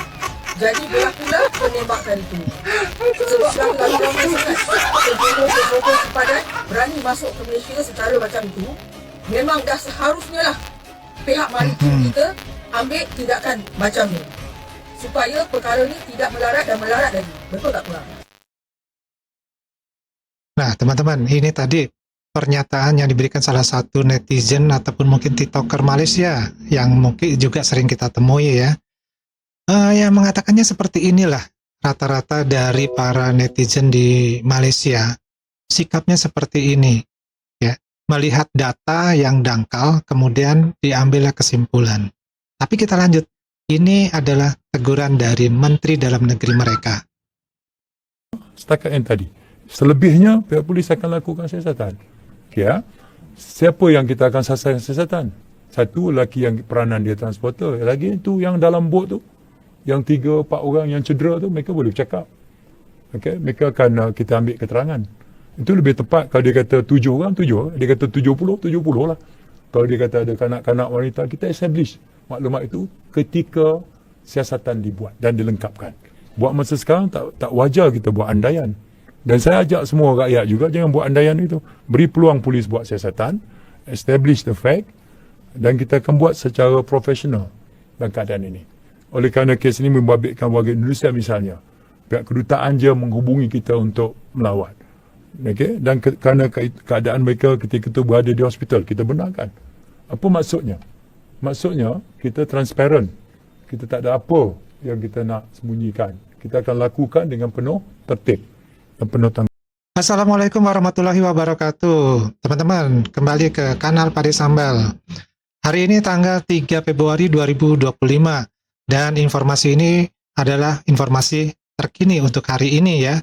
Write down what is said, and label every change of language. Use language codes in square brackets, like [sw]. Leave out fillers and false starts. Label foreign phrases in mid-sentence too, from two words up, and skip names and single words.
[ms] Jadi berlakulah penembakan itu. Sebab lalu ramai sangat penceroboh sepadan berani masuk ke Malaysia secara macam itu, memang dah seharusnya lah pihak maritim kita ambil tindakan macam ni. Supaya perkara ni tidak melarat dan melarat lagi. Betul tak pulang? [id] Nah, teman-teman, ini tadi pernyataan yang diberikan salah satu netizen ataupun mungkin TikToker Malaysia yang mungkin juga sering kita temui ya. Yang mengatakannya seperti inilah rata-rata dari para netizen di Malaysia. Sikapnya seperti ini ya. Melihat data yang dangkal kemudian diambillah kesimpulan. Tapi kita lanjut. Ini adalah teguran dari Menteri Dalam Negeri mereka. [ms] Setakat yang tadi. Selebihnya pihak polis akan lakukan siasatan. Ya. Siapa yang kita akan sasar siasatan? Satu lelaki yang peranan dia transporter, lagi itu yang dalam bot tu. Yang 3-4 orang yang cedera tu mereka boleh bercakap. Okey, mereka akan kita ambil keterangan. Itu lebih tepat kalau dia kata 7 orang, 7 orang. Dia kata 70, 70 lah. Kalau dia kata ada kanak-kanak wanita, kita establish maklumat itu ketika siasatan dibuat dan dilengkapkan. Buat masa sekarang tak wajar kita buat andaian. Dan saya ajak semua rakyat juga jangan buat andaian itu. Beri peluang polis buat siasatan, [en] establish the fact, [ms] dan kita akan buat secara profesional dalam keadaan ini. Oleh kerana kes ini membabitkan warga Indonesia misalnya, pihak kedutaan je menghubungi kita untuk melawat. Okay? Dan kerana keadaan mereka ketika itu berada di hospital, kita benarkan. Apa maksudnya? Maksudnya, kita transparent. Kita tak ada apa yang kita nak sembunyikan. Kita akan lakukan dengan penuh tertib dan penuh tanggung. [ar] السلام عليكم ورحمة الله وبركاته. [id] Teman-teman, kembali ke kanal Pade Sambal. Hari ini tanggal 3 Februari 2025. Dan informasi ini adalah informasi terkini untuk hari ini ya.